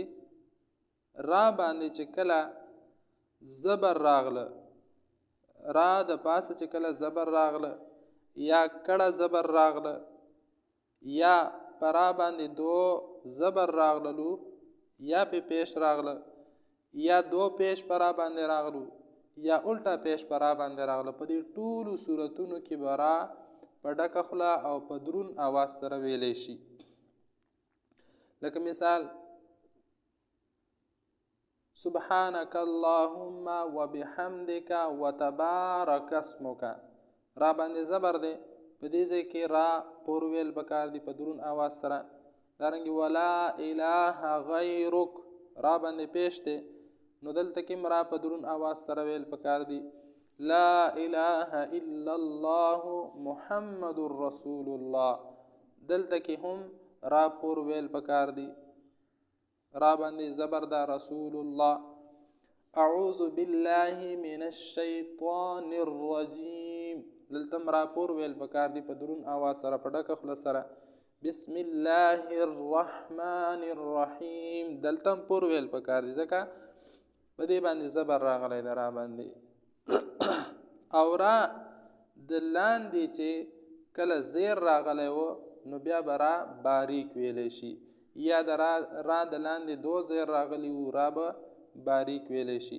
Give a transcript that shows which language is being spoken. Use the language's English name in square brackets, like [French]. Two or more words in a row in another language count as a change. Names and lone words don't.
[Pashto] را باندې چې کله زبر راغله، را د پاسه چې کله زبر راغله یا کړه زبر راغله یا پرا باندې دو زبر راغللو یا په پیش راغله یا دو پیش پرا باندې راغلو یا الټا پیش پرا باندې راغله، په دې ټولو صورتونو کې برا په ډکه خوله او په درون आवाज سره ویلې شي. [Arabic] لکه مثال سبحانك اللهم وبحمدك وتبارك اسمك. [Pashto] را باندې زبر دی، په دې ځای کې را پور ویل پکار دی په درون आवाज سره. دارنګه [Arabic] ولا اله غیرک، [Pashto] را باندې پیش دی نو دلته کې را په درون आवाज سره ویل پکار دی. [Arabic] لا اله الا الله محمد رسول الله، [Pashto] دلته کې هم را پور ویل پکار دی، را باندې زبر دا [Arabic] رسول الله. اعوذ بالله من الشیطان الرجیم، [Pashto] دلته را پور ویل پکار دی په درون आवाज سره په ډکه خوله سره. [Arabic] بسم الله الرحمن الرحیم، [Pashto] دلته پور ویل پکار دی ځکه په دې باندې زبر راغلی دی را باندې. او را د لاندې چې کله زیر راغلی و نو بیا به را باریک ویلی شي، یا د را د لاندې دو زیر راغلی و را به باریک ویلی شي.